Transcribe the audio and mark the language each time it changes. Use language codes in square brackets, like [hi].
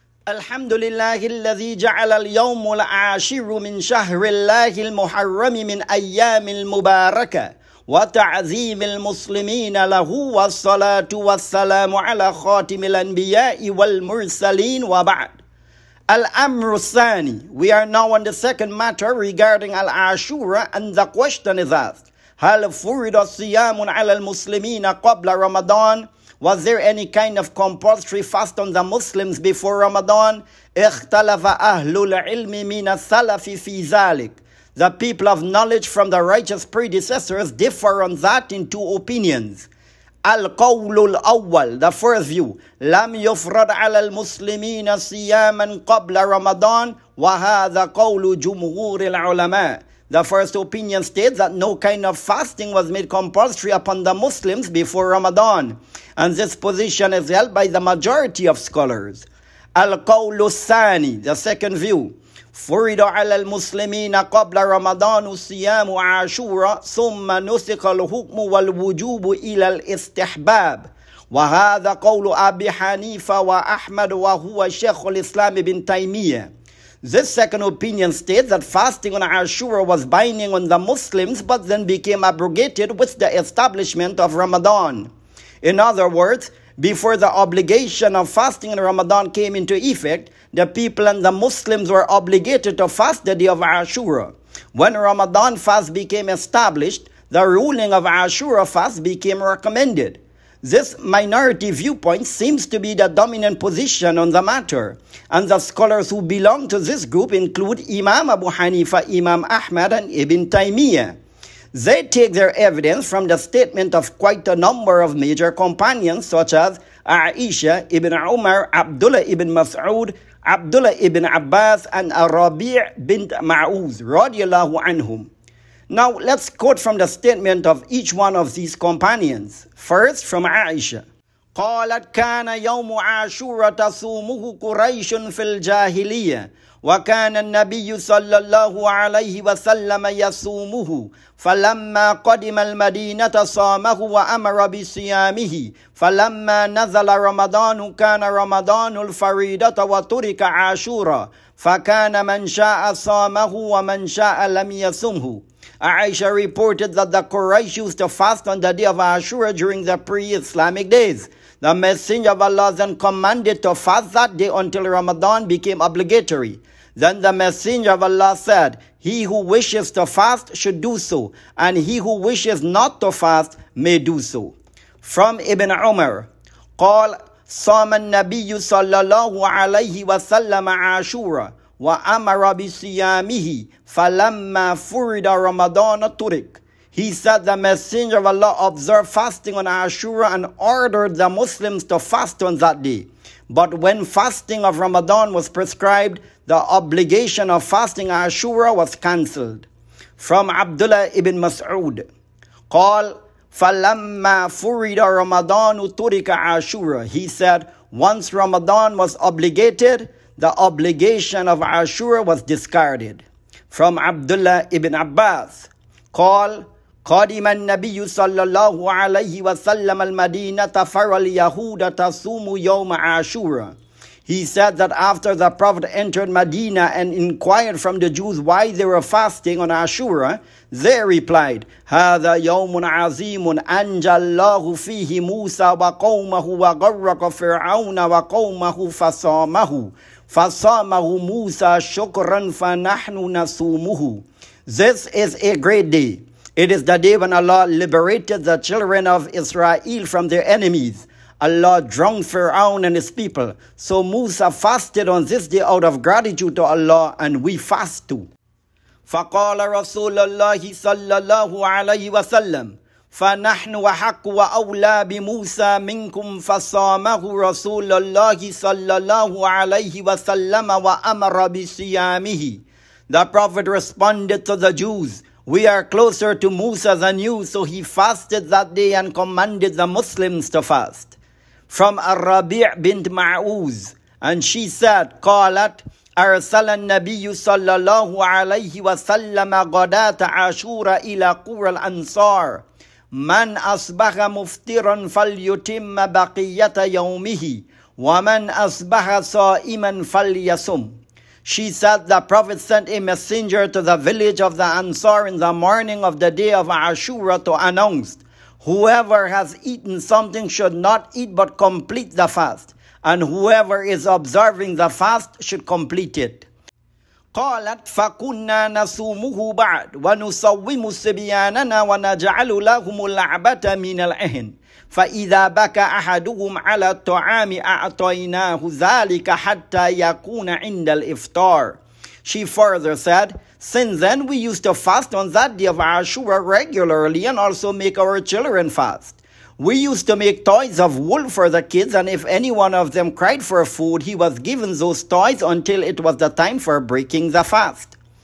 [ar] الحمد لله الذي جعل اليوم العاشر من شهر الله المحرم من أيام المباركة وتعظيم المسلمين له والصلاة والسلام على خاتم الأنبياء والمرسلين وبعد. Al-Amr Thani. [en] We are now on the second matter regarding Al-Ashura, and the question is asked: [ar] هل فرض صيام على المسلمين قبل رمضان? [en] Was there any kind of compulsory fast on the Muslims before Ramadan? [ar] اختلف أهل العلم من السلف في ذلك. [en] The people of knowledge from the righteous predecessors differ on that in two opinions. [ar] القول الأول, [en] the first view: [ar] لم يفرض على المسلمين صياما قبل رمضان وهذا قول جمهور العلماء. [en] The first opinion states that no kind of fasting was made compulsory upon the Muslims before Ramadan, and this position is held by the majority of scholars. [ar] القول الثاني, [en] the second view: [ar] فرض على المسلمين قبل رمضان صيام عاشوراء ثم نسخ الحكم والوجوب إلى الاستحباب وهذا قول أبي حنيفة وأحمد وهو شيخ الإسلام ابن تيمية. [en] This second opinion states that fasting on Ashura was binding on the Muslims but then became abrogated with the establishment of Ramadan. In other words, before the obligation of fasting in Ramadan came into effect, the people and the Muslims were obligated to fast the day of Ashura. When Ramadan fast became established, the ruling of Ashura fast became recommended. This minority viewpoint seems to be the dominant position on the matter, and the scholars who belong to this group include Imam Abu Hanifa, Imam Ahmad, and Ibn Taymiyyah. They take their evidence from the statement of quite a number of major companions such as Aisha ibn Umar, Abdullah ibn Mas'ud, Abdullah ibn Abbas, and Rabi' bint Ma'uz radiyallahu anhum. Now let's quote from the statement of each one of these companions. First, from Aisha. [ar] قالت كان يوم عاشوراء تصومه قريش في الجاهلية وكان النبي صلى الله عليه وسلم يصومه فلما قدم المدينة صامه وأمر بصيامه فلما نزل رمضان كان رمضان الفريضة وترك عاشوراء فكان من شاء صامه ومن شاء لم يصمه. [en] Aisha reported that the Quraysh used to fast on the day of Ashura during the pre-Islamic days. The Messenger of Allah then commanded to fast that day until Ramadan became obligatory. Then the Messenger of Allah said, "He who wishes to fast should do so, and he who wishes not to fast may do so." From Ibn Umar, [ar] قال صام النبي صلى الله عليه وسلم عاشورا وأمر بصيامه فلما فرض رمضان ترك. [en] He said the Messenger of Allah observed fasting on Ashura and ordered the Muslims to fast on that day. But when fasting of Ramadan was prescribed, the obligation of fasting Ashura was cancelled. From Abdullah ibn Mas'ud, [ar] قال فلما فرض رمضان ترك عاشورا. [en] He said, once Ramadan was obligated, the obligation of Ashura was discarded. From Abdullah ibn Abbas, [ar] قال قدم النبي صلى الله عليه وسلم المدينة فرى اليهود تصوم يوم عاشورا. [en] He said that after the Prophet entered Medina and inquired from the Jews why they were fasting on Ashura, they replied, [ar] هذا يوم عظيم أنجى الله فيه موسى وقومه وغرق فرعون وقومه فصامه موسى شكرا فنحن نصومه. [en] This is a great day. It is the day when Allah liberated the children of Israel from their enemies. Allah drowned Pharaoh and his people. So Musa fasted on this day out of gratitude to Allah, and we fast too. [ar] فقال رسول الله صلى الله عليه وسلم فنحن وحق وأولى بموسى منكم فصامه رسول الله صلى الله عليه وسلم وأمر بصيامه. [en] The Prophet responded to the Jews, "We are closer to Musa than you," so he fasted that day and commanded the Muslims to fast. From Rabi' bint Ma'uz, and she said, [ar] قالت أرسل النبي صلى الله عليه وسلم غداة عاشوراء إلى قرى الأنصار من أصبح مفطرا فليتم بقية يومه وَمَنْ أَصْبَحَ صَائِمًا فَلْيَصُمْ. [en] She said the Prophet sent a messenger to the village of the Ansar in the morning of the day of Ashura to announce, whoever has eaten something should not eat but complete the fast, and whoever is observing the fast should complete it. [ar] قالت فكنا نصومه بعد ونصوم صبياننا ونجعل لهم اللعبة من العهن فإذا بكى أحدهم على الطعام أعطيناه ذلك حتى يكون عند الإفطار. [en] She further said, since then we used to fast on that day of Ashura regularly and also make our children fast. We used to make toys of wool for the kids, and if any one of them cried for food, he was given those toys until it was the time for breaking the fast.